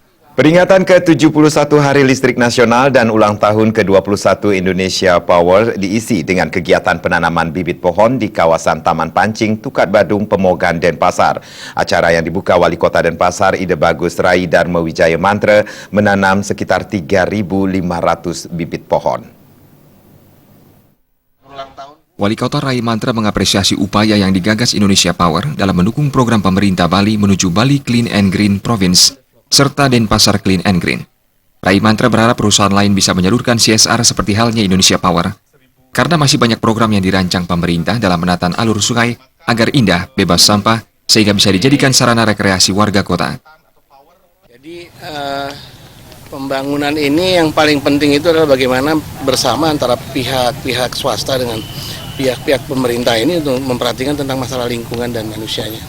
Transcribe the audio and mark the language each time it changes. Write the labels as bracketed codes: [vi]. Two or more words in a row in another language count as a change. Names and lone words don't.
[id] Peringatan ke-71 Hari Listrik Nasional dan ulang tahun ke-21 Indonesia Power diisi dengan kegiatan penanaman bibit pohon di kawasan Taman Pancing, Tukat Badung, Pemogan, Denpasar. Acara yang dibuka Wali Kota Denpasar, Ide Bagus Rai Dharma Wijaya Mantra, menanam sekitar 3.500 bibit pohon. Wali Kota Rai Mantra mengapresiasi upaya yang digagas Indonesia Power dalam mendukung program pemerintah Bali menuju Bali Clean and Green Province serta Denpasar Clean and Green. Rai Mantra berharap perusahaan lain bisa menyalurkan CSR seperti halnya Indonesia Power, karena masih banyak program yang dirancang pemerintah dalam menataan alur sungai agar indah, bebas sampah, sehingga bisa dijadikan sarana rekreasi warga kota. Jadi pembangunan ini yang paling penting itu adalah bagaimana bersama antara pihak-pihak swasta dengan pihak-pihak pemerintah ini untuk memperhatikan tentang masalah lingkungan dan manusianya.